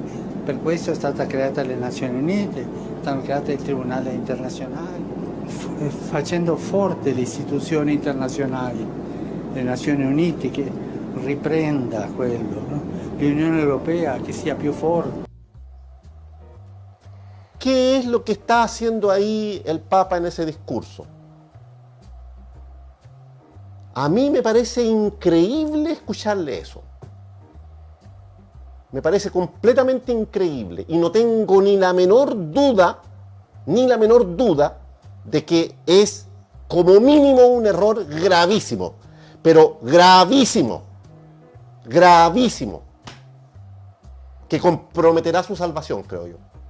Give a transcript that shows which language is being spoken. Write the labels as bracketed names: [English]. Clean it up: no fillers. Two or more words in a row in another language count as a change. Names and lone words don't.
[Italian] Per questo è stata creata le Nazioni Unite, stanno create il Tribunale Internazionale, facendo forte le istituzioni internazionali, le Nazioni Unite che riprenda quello, ¿no? L'Unione Europea che sia più forte. [Spanish] ¿Qué es lo que está haciendo ahí el Papa en ese discurso? A mí me parece increíble escucharle eso. Me parece completamente increíble y no tengo ni la menor duda de que es como mínimo un error gravísimo, pero gravísimo, que comprometerá su salvación, creo yo.